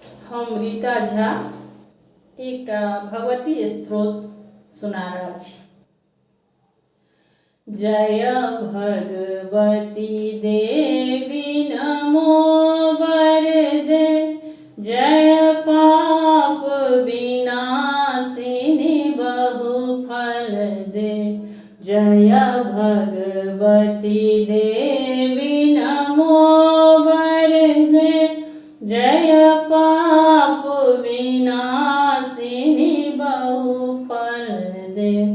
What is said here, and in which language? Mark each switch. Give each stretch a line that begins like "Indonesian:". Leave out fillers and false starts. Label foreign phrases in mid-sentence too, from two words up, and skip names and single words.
Maithili: हम रीता झा एक भगवती स्त्रोत सुना रहल छी।
Sanskrit: जय भगवती देवी नमो वरदे, जय पाप विनाशिनी बहुफल दे। जय भगवती देवी नमो वरदे, जय पाप विनाशिनी बहुफल दे।